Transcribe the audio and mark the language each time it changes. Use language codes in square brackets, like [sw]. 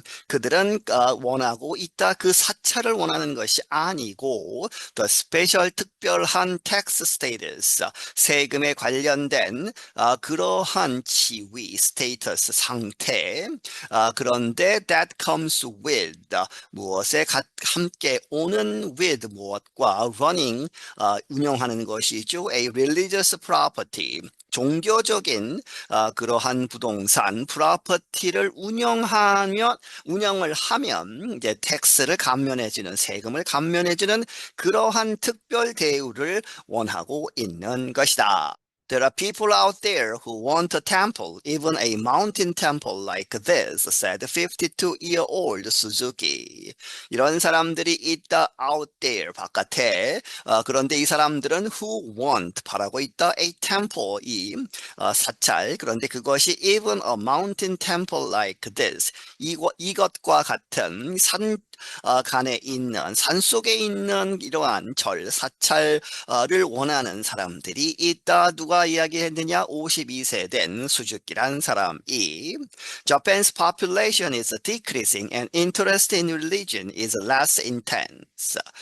[ko] 그들은 원하고 있다. 그 사찰을 원하는 것이 아니고 the special 특별한 tax status 세금에 관련된 그러한 지위 스테이터스 상태 그런데 [en] that comes with [ko] 무엇에 함께 오는 with 무엇과 running 운영하는 것이죠. [en] a religious property [ko] 종교적인 그러한 부동산 프로퍼티를 운영을 하면 이제 텍스를 감면해주는 세금을 감면해주는 그러한 특별 대우를 원하고 있는 것이다. [en] There are people out there who want a temple, even a mountain temple like this, said 52-year-old Suzuki. [ko] 이런 사람들이 있다 [en] out there, [ko] 바깥에. 그런데 이 사람들은 [en] who want, [ko] 바라고 있다 [en] a temple, [ko] 이 사찰. 그런데 그것이 [en] even a mountain temple like this, [ko] 이것과 같은 간에 있는, 산 속에 있는 이러한 사찰을 원하는 사람들이 있다. 누가 이야기했느냐? 52세 된 수즈키란 사람이 [en] Japan's population is decreasing and interest in religion is less intense.